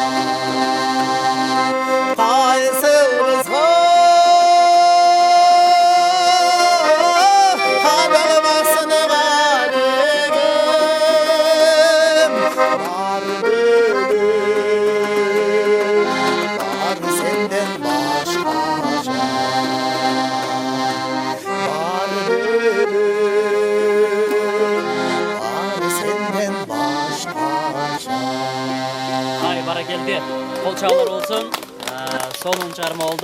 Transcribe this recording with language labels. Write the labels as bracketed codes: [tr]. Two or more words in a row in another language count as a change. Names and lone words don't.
[kk] қайсыл қызға қадалмасын бар егер бар делім бар сенден башқаша бар делім бар сенден башқаша. [ky] Ай баракелди. Кол чабуулар болсун. Сонун чыгарма болду.